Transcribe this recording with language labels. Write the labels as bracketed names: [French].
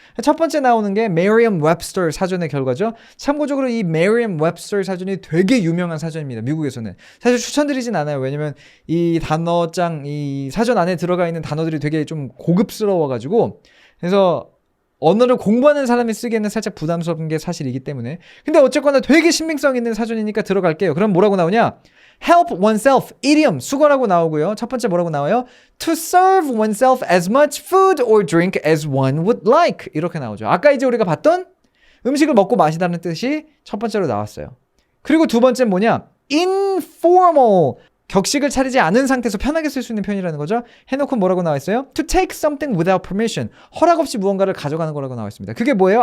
[Korean] 첫 번째 나오는 게 Merriam-Webster 사전의 결과죠. 참고적으로 이 Merriam-Webster 사전이 되게 유명한 사전입니다. 미국에서는. 사실 추천드리진 않아요. 왜냐면 이 단어장, 이 사전 안에 들어가 있는 단어들이 되게 좀 고급스러워가지고, 그래서 언어를 공부하는 사람이 쓰기에는 살짝 부담스러운 게 사실이기 때문에. 근데 어쨌거나 되게 신빙성 있는 사전이니까 들어갈게요. 그럼 뭐라고 나오냐? [English] help oneself, idiom, [Korean] 수거라고 나오고요. 첫 번째 뭐라고 나와요? [English] to serve oneself as much food or drink as one would like. [Korean] 이렇게 나오죠. 아까 이제 우리가 봤던 음식을 먹고 마시다는 뜻이 첫 번째로 나왔어요. 그리고 두 번째는 뭐냐? informal, 격식을 차리지 않은 상태에서 편하게 쓸 수 있는 표현이라는 거죠. 해놓고 뭐라고 나와 있어요? [English] to take something without permission, [Korean] 허락 없이 무언가를 가져가는 거라고 나와 있습니다. 그게 뭐예요?